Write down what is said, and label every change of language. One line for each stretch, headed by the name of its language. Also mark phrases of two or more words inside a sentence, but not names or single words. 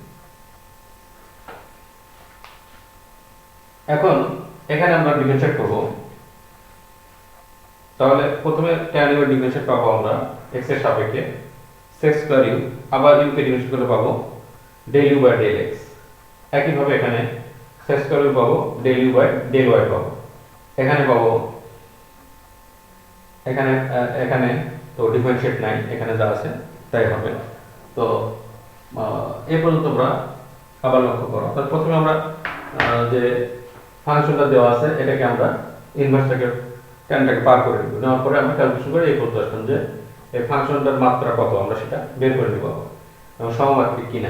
Bangla: এখন এখানে আমরা ডিফারেন্সিয়েট করব, তাহলে প্রথমে
English: tan u
Bangla: এর ডিফারেন্সিয়েট পাবো আমরা x এর সাপেক্ষে
English: sec square u,
Bangla: আবার u কে ডিফারেন্সিয়েট করলে পাবো
English: del u by del x.
Bangla: একই ভাবে এখানে
English: sec square u
Bangla: পাবো
English: del u by del y
Bangla: পাবো, এখানে পাবো এখানে তো ডিফারেন্সিয়েট নাই, এখানে যা আছে তাই হবে। তো এই পর্যন্ত আমরা আবার লক্ষ্য করো। তাহলে প্রথমে আমরা যে ফাংশনটা দেওয়া আছে এটাকে আমরা ইনভার্সটাকে ট্যানটাকে পার করে নেব, নেওয়ার পরে আমরা ক্যালকুলেশন করে এই পর্যন্ত আসলাম যে এই ফাংশনটার মাত্রা কত আমরা সেটা বের করে নেব এবং সমমাত্রিক কিনা।